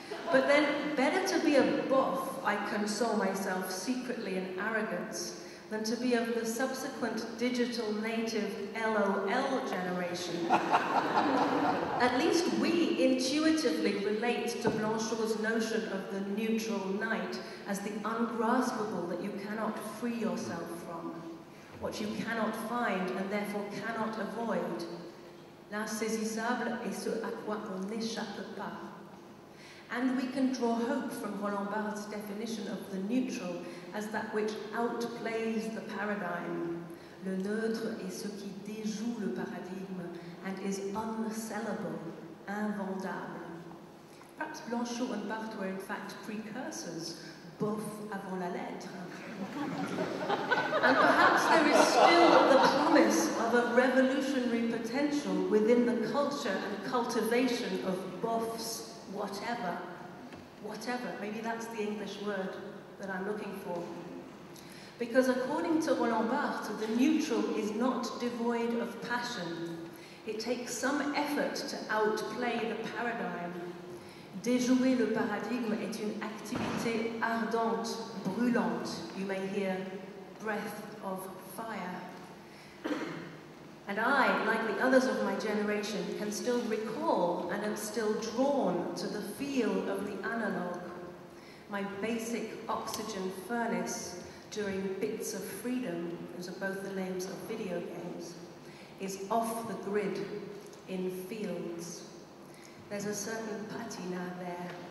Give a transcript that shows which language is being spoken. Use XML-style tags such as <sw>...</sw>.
<en>But then, better to be a boff, I console myself secretly in arrogance, than to be of the subsequent digital native LOL generation. At least we intuitively relate to Blanchot's notion of the neutral night as the ungraspable that you cannot free yourself from, what you cannot find and therefore cannot avoid.</en> <fr>L'insaisissable est ce à quoi on n'échappe pas.</fr> <en>And we can draw hope from Roland Barthes' definition of the neutral as that which outplays the paradigm.</en> <fr>Le neutre est ce qui déjoue le paradigme</fr> <en>and is unsellable,</en> <fr>invendable.</fr> <en>Perhaps Blanchot and Barthes were in fact precursors,</en> <fr>bof avant la lettre.</fr> <en>And perhaps there is still the promise of a revolutionary potential within the culture and cultivation of boffs. Whatever, maybe that's the English word that I'm looking for. Because according to Roland Barthes, the neutral is not devoid of passion. It takes some effort to outplay the paradigm.</en> <fr>Déjouer le paradigme est une activité ardente, brûlante.</fr> <en>You may hear breath of fire. And I, like the others of my generation, can still recall and am still drawn to the feel of the analog. My basic oxygen furnace during Bits of Freedom, those are both the names of video games, is off the grid in fields. There's a certain patina there,</en>